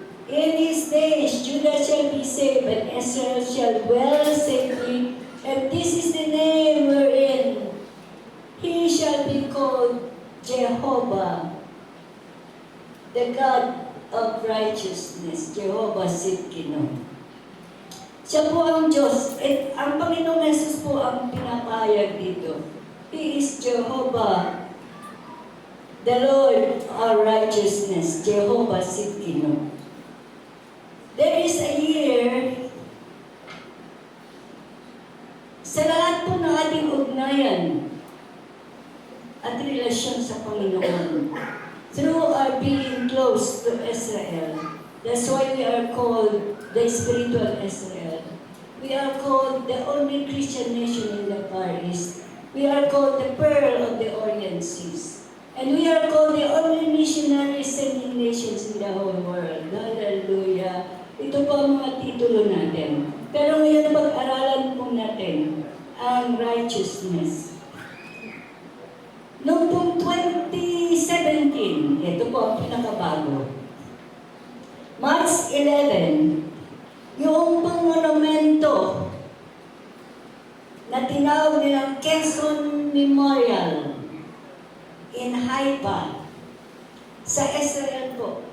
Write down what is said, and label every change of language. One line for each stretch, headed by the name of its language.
English: In his days Judah shall be saved, and Israel shall dwell safely, and this is the name wherein he shall be called Jehovah, the God of righteousness, Jehovah Sidkino.
Filipino: Siya po ang Diyos. At ang Panginoong Jesus po ang pinapahayag dito.
English: He is Jehovah, the Lord our righteousness, Jehovah Sidkino. There is a year,
Filipino: sa lahat po ng ating ugnayan at relasyon sa Panginoon,
English: through our being close to Israel, that's why we are called the spiritual Israel. We are called the only Christian nation in the Far East. We are called the Pearl of the Orient Seas. And we are called the only missionary sending nations in the whole world. Hallelujah.
Filipino: Ito po ang mga titulo natin. Pero ngayon pag-aralan po natin ang righteousness. Noong pong 2017, ito po ang pinakabago. March 11, yung pang monumento na tinawag nilang Quezon Memorial in Haifa sa Israel po.